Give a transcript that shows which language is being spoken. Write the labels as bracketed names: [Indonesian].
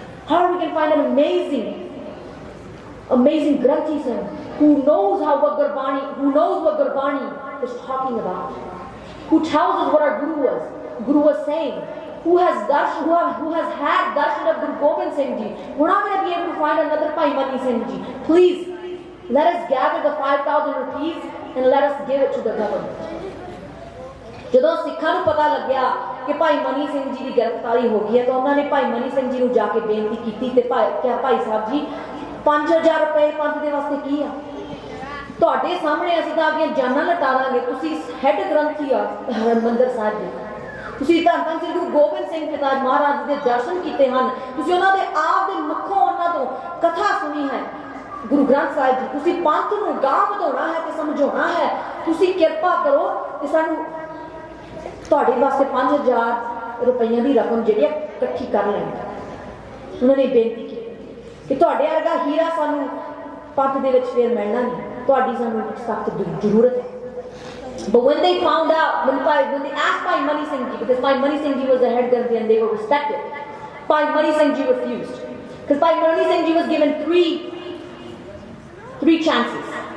[English] How are we going to find an amazing Granthi Singh who knows what Gurbani is talking about, who tells us what our Guru was saying, who has had darshan of Guru Gobind Singh Ji. We're not going to be able to find another Mani Singh Ji. Please, let us gather the 5,000 rupees and let us give it to the government. [Punjabi] ਜਦੋਂ ਸਿੱਖਾਂ ਨੂੰ ਪਤਾ ਲੱਗਿਆ ਕਿ ਭਾਈ ਮਨੀ ਸਿੰਘ ਜੀ ਦੀ ਗ੍ਰਿਫਤਾਰੀ ਹੋ ਗਈ ਹੈ ਤਾਂ ਉਹਨਾਂ ਨੇ ਭਾਈ ਮਨੀ ਸਿੰਘ ਜੀ ਨੂੰ ਜਾ ਕੇ ਬੇਨਤੀ ਕੀਤੀ ਤੇ ਕਿਹਾ ਭਾਈ ਸਾਹਿਬ ਜੀ 5000 ਰੁਪਏ ਪੰਥ ਦੇ ਵਾਸਤੇ ਕੀ ਆ, ਤੁਹਾਡੇ ਸਾਹਮਣੇ ਅਸੀਂ ਤਾਂ ਆਪਣੀਆਂ ਜਾਨਾਂ ਲਟਾ ਦਾਂਗੇ, ਤੁਸੀਂ ਹੈੱਡ ਗ੍ਰੰਥੀ ਆ ਹਰਿਮੰਦਰ ਸਾਹਿਬ ਦੇ, ਤੁਸੀਂ ਧੰਨ ਸ੍ਰੀ ਗੁਰੂ ਗੋਬਿੰਦ ਸਿੰਘ ਪਿਤਾ ਮਹਾਰਾਜ ਦੇ ਦਰਸ਼ਨ ਕੀਤੇ ਹਨ, ਤੁਸੀਂ ਉਹਨਾਂ ਦੇ ਆਪ ਦੇ ਮੁਖੋਂ ਉਹਨਾਂ ਤੋਂ ਕਥਾ ਸੁਣੀ ਹੈ ਗੁਰੂ ਗ੍ਰੰਥ ਸਾਹਿਬ ਜੀ, ਤੁਸੀਂ ਪੰਥ ਨੂੰ ਗਾਂਹ ਵਧਾਉਣਾ ਹੈ ਤੇ ਸਮਝਾਉਣਾ ਹੈ, ਤੁਸੀਂ ਕਿਰਪਾ ਕਰੋ ਤੇ ਸਾਨੂੰ ਤੁਹਾਡੇ ਵਾਸਤੇ 5000 ਰੁਪਈਆਂ ਦੀ ਰਕਮ ਜਿਹੜੀ ਇਕੱਠੀ ਕਰ ਲੈਣੀ। ਉਹਨਾਂ ਨੇ ਬੇਨਤੀ ਕੀਤੀ ਕਿ ਤੁਹਾਡੇ ਵਰਗਾ ਹੀਰਾ ਸਾਨੂੰ ਪੰਥ ਦੇ ਵਿੱਚ ਫੇਰ ਮਿਲਣਾ ਨਹੀਂ, ਤੁਹਾਡੀ ਸਾਨੂੰ ਸਖਤ ਜ਼ਰੂਰਤ ਹੈ। [English] But when they found out, when they asked Mani Singh Ji, because Mani Singh Ji was the head Granthi and they were respected, Mani Singh Ji refused. Because Mani Singh Ji was given three chances.